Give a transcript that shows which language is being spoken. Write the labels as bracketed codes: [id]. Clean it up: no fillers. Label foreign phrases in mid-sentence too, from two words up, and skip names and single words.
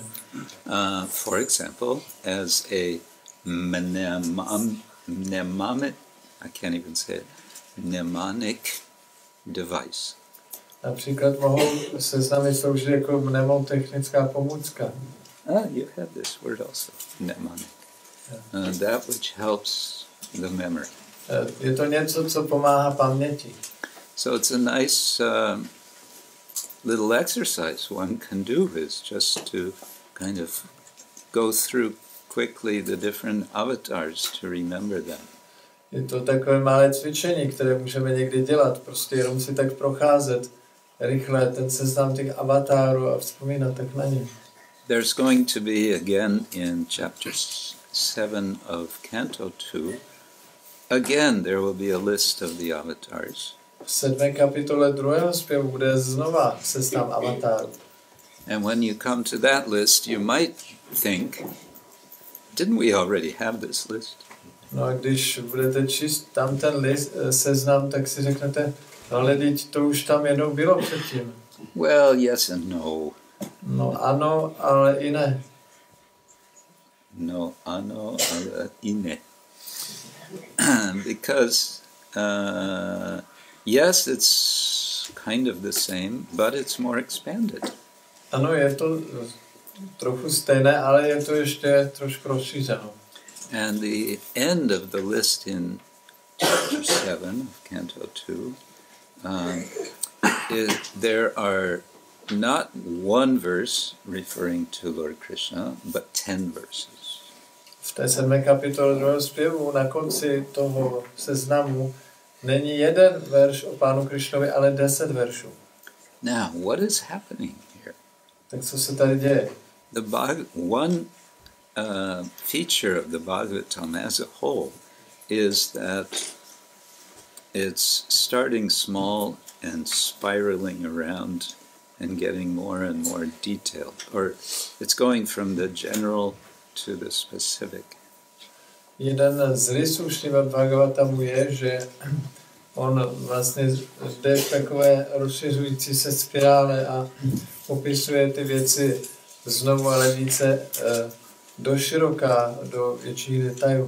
[en] For example, as a mnemonic device. [cs] Například mohou seznamy sloužit jako mnemotechnická pomůcka. [en] You have this word also, mnemonic. That which helps the memory. [cs] Je to něco, co pomáhá paměti. [en] So it's a nice little exercise one can do is just to kind of go through quickly the different avatars to remember them. [cs] Je to takové malé cvičení, které můžeme někdy dělat, prostě jenom si tak procházet rychle ten seznam těch avatárů a vzpomínat tak na ně. [en] There's going to be again in chapter 7 of Canto 2, again there will be a list of the avatars. [cs] V 7. kapitole 2. zpěvu bude znova seznam avatárů. [en] And when you come to that list, you might think, didn't we already have this list? [cs] No a když budete číst tam ten list, seznam, tak si řeknete, no ale teď to už tam jednou bylo předtím. [en] Well, yes and no. [cs] No ano, ale i ne. No, ano, ale i ne. [en] Because, yes, it's kind of the same, but it's more expanded. [cs] Ano, je to trochu stejné, ale je to ještě trošku rozšířeno. [en] And the end of the list in chapter 7 of Canto 2, there are not one verse referring to Lord Krishna, but 10 verses. [cs] V té 7. kapitole 2. zpěvu na konci toho seznamu není jeden verš o Pánu Krišnovi, ale 10 veršů. [en] Now, what is happening here? [cs] Tak co se tady děje? [en] One feature of the Bhagavatam as a whole is that it's starting small and spiraling around and getting more and more detailed, or it's going from the general to the specific. [cs] Jeden z rysů Śrīmad-bhāgavatamu je, že on vlastně jde v takové rozšiřující se spirále a popisuje ty věci znovu, ale více do široká, do větších detailů.